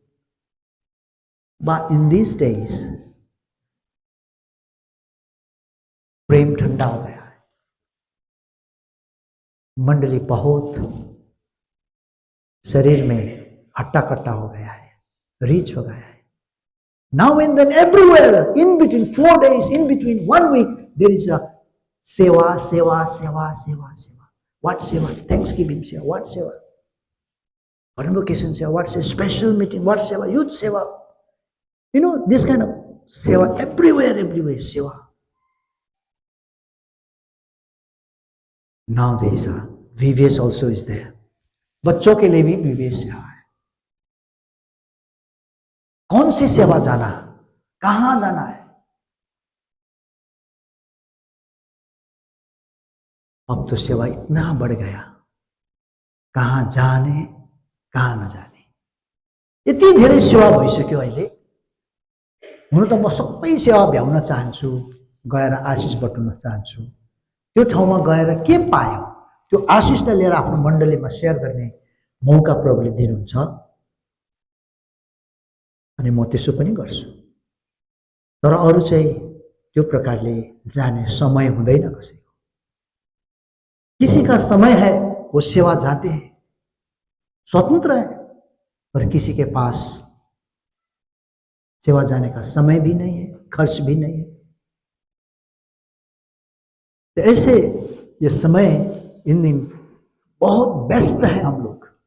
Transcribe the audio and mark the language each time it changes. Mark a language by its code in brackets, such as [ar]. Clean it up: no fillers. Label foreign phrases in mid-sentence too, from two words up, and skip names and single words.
[en] But in these days [hi] प्रेम ठंडा हो गया है. मंडली बहुत शरीर में हट्टा कट्टा हो गया है, रीच हो गया है। [en] Now and then, everywhere, in between 4 days, in between 1 week, there is a seva, seva, seva, seva, seva. What seva? Thanksgiving seva. What seva? Convocation seva. What seva? Special meeting. What seva? Youth seva. You know, this kind of seva everywhere, everywhere, seva. Now there is a VVS also is there. [hi] बच्चों के लिए भी VVS सेवा है। कौन सी सेवा जाना, कहां जाना है? अब तो सेवा इतना बढ़ गया, कहां जाने कहां न जाने, [ne] यति धेरै सेवा भइसक्यो अहिले। हुन त म सबै सेवा भ्याउन चाहन्छु, गएर आशिष बटुल्न चाहन्छु। त्यो ठाउँमा गएर के पायो त्यो आशिषलाई लिएर आफ्नो मण्डलीमा शेयर गर्ने मौका प्रभुले दिनुहुन्छ, अनि म त्यसो पनि गर्छु। तर अरू चाहिँ त्यो प्रकारले जाने समय हुँदैन कसैको। [hi] किसी का समय है वो सेवा जाते हैं, स्वतंत्र है, पर किसी के पास सेवा जाने का समय भी नहीं है, खर्च भी नहीं है। तो ऐसे ये समय इन दिन बहुत व्यस्त है हम लोग।